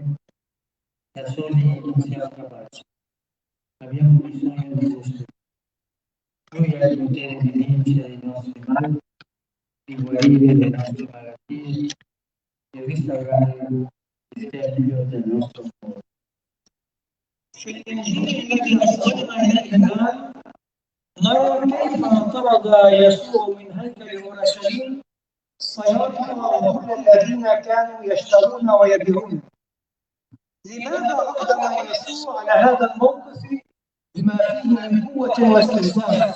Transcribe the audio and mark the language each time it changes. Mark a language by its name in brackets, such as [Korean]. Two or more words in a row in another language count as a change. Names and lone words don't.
[Italian] Da soli non siamo capaci. Abbiamo bisogno di Gesù. Lui ha il potere di vincere i nostri mali, di guarire le nostre malattie, di restaurare il tempio del nostro cuore. [Arabic] في الإنجيل الذي وصلنا إليه الآن نرى كيف طرد يسوع من هيكل أورشليم الصيادلة وكل الذين كانوا يشترون ويبيعون. لماذا أقدم يسوع على هذا الموقف بما فيه من قوة واستفزاز؟